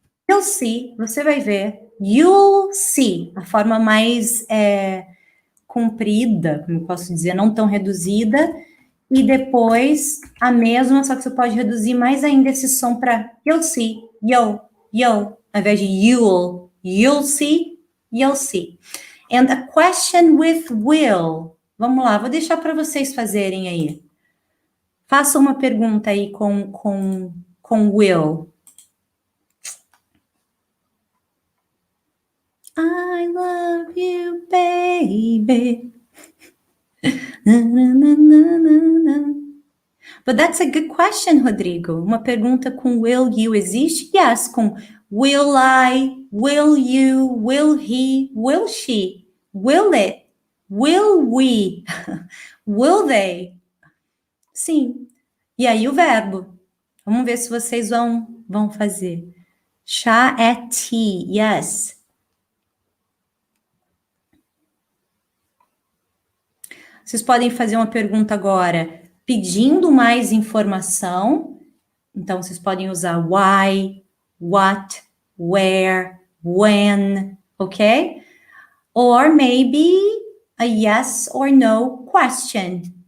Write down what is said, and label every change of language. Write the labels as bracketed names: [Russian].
[English] You'll see, [Portuguese] você vai ver. You'll see, a forma mais comprida, como eu posso dizer, não tão reduzida, e depois a mesma, só que você pode reduzir mais ainda esse som para you'll see, yo, ao invés de you'll see, you'll see. [English] And a question with will. [Portuguese] Vamos lá, vou deixar para vocês fazerem aí. Faça uma pergunta aí com will. [English] I love you, baby. Na, na, na, na, na. But that's a good question, Rodrigo. [Portuguese] Uma pergunta com will you existe? [English] Yes, com will I, will you, will he, will she, will it, will we, will they? [Portuguese] Sim. E aí o verbo. Vamos ver se vocês vão fazer. Chá é tea, yes. Vocês podem fazer uma pergunta agora pedindo mais informação. Então, vocês podem usar why, what, where, when, ok? [English] Or maybe a yes or no question.